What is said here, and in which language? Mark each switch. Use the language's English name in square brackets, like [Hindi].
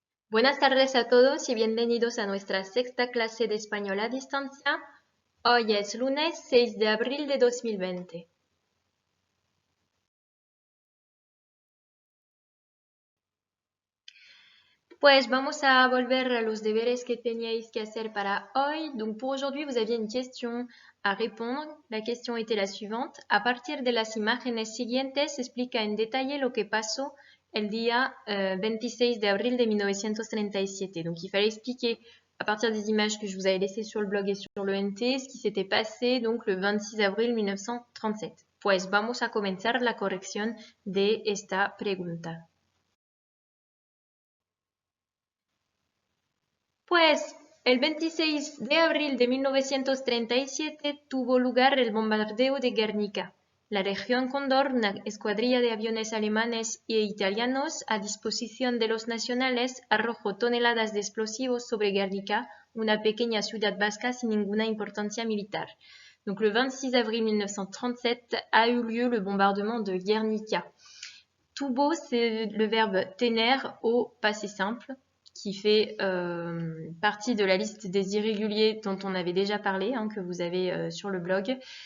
[Spanish] Buenas tardes a todos y bienvenidos a nuestra sexta clase de español a distancia. Hoy es lunes 6 de abril de 2020. Pues vamos a volver a los deberes que teníais que hacer para hoy. [French] Donc pour aujourd'hui, vous aviez une question à répondre. La question était la suivante. [Spanish] A partir de las imágenes siguientes, explica en detalle lo que pasó el día 26 de abril de 1937. [French] Donc il fallait expliquer à partir des images que je vous avais laissées sur le blog et sur le NT, ce qui s'était passé donc le 26 abril 1937. [Spanish] Pues vamos a comenzar la corrección de esta pregunta. Pues el 26 de abril de 1937 tuvo lugar el bombardeo de Guernica. La región Cóndor, una escuadrilla de aviones alemanes e italianos a disposición de los nacionales, arrojó toneladas de explosivos sobre Guernica, una pequeña ciudad vasca sin ninguna importancia militar. [French] Donc le 26 avril 1937 a eu lieu le bombardement de Guernica. Tuvo, c'est le verbe tener au passé simple, qui fait partie de la liste des irréguliers dont on avait déjà parlé, que vous avez sur le blog.